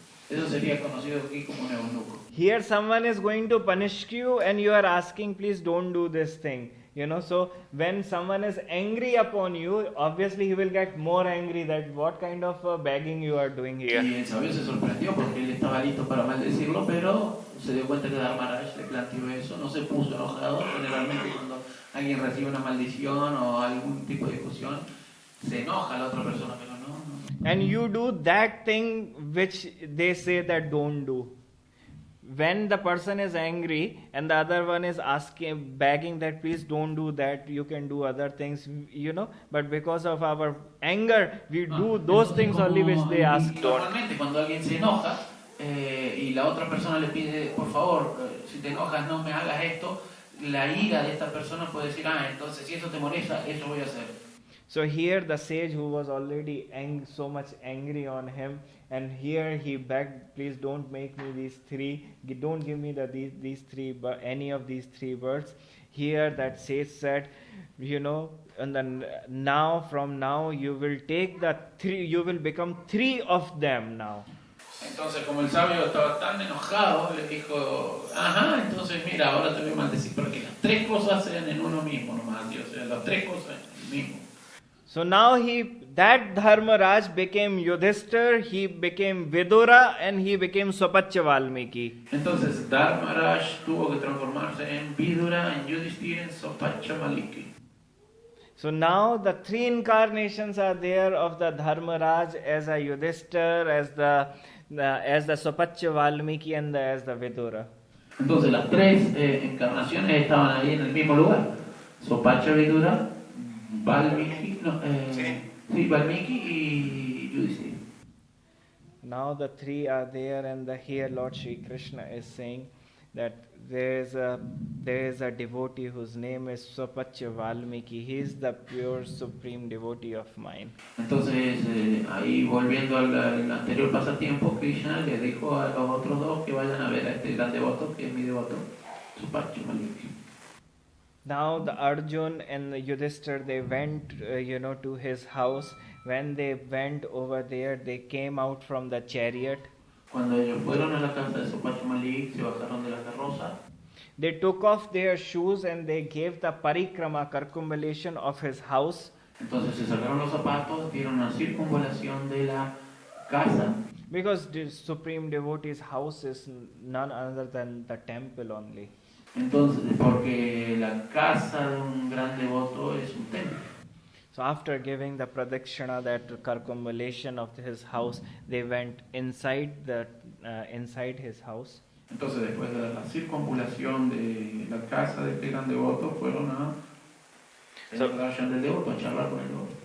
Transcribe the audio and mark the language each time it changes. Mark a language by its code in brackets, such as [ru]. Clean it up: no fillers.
[es] Eso sería conocido aquí como un eunuco. [en] Here someone is going to punish you and you are asking, please don't do this thing. So when someone is angry upon you, obviously he will get more angry that what kind of begging you are doing here. [es] Y el sabio se sorprendió porque él estaba listo para maldecirlo, pero se dio cuenta que Dharmaraj le planteó eso, no se puso enojado. Generalmente cuando alguien recibe una maldición o algún tipo de discusión, se enoja la otra persona, pero no. [en] And you do that thing which they say that don't do. When the person is angry and the other one is begging that please don't do that, you can do other things, but because of our anger, we do those things only which they ask don't. [es] Normalmente cuando alguien se enoja y la otra persona le pide, por favor, si te enojas no me hagas esto, la ira de esta persona puede decir, entonces si eso te molesta, eso voy a hacer. [en] So here the sage who was already so much angry on him, and here he begged, please don't make me these three, don't give me these three, any of these three birds. Here that sage said, and then from now you will take the three, you will become three of them now. [es] Entonces, como el sabio estaba tan enojado, le dijo, entonces mira, ahora te voy a maldecir para que las tres cosas sean en uno mismo nomás, Dios, las tres cosas en el mismo. [en] So now that Dharmaraj became Yudhishthir, he became Vidura, and he became Swapachya Valmiki. [es] Entonces Dharmaraj tuvo que transformarse en Vidura, en Yudhishthir, en Sopacha Maliki. [en] So now the three incarnations are there of the Dharmaraj as a Yudhishthir, as the Swapachya Valmiki, and as the Vidura. [es] Entonces las tres encarnaciones estaban ahí en el mismo lugar. Sopacha, Vidura, Valmiki, Valmiki y Yudhishthira. [en] Now the three are there, and here Lord Shri Krishna is saying that there is a devotee whose name is Swapachya Valmiki. He is the pure supreme devotee of mine. [es] Entonces ahí volviendo al anterior pasatiempo, Krishna le dijo a los otros dos que vayan a ver a este gran devoto que es mi devoto, Swapachya Valmiki. [en] Now the Arjun and the Yudhishthir, they went to his house. When they went over there, they came out from the chariot. [es] Cuando ellos fueron a la casa de Swapachya Malik, se bajaron de la carroza. [en] They took off their shoes and they gave the parikrama, circumambulation of his house. [es] Entonces se sacaron los zapatos, dieron una circunvalación de la casa. [en] Because the supreme devotee's house is none other than the temple only. [es] Entonces, porque la casa de un gran devoto es un templo. [en] So after giving the pradakshina, that circumambulation of his house, they went inside his house. [es] Entonces, después de la circunambulación de la casa de este gran devoto, fueron a darshan del devoto, a charlar con el devoto.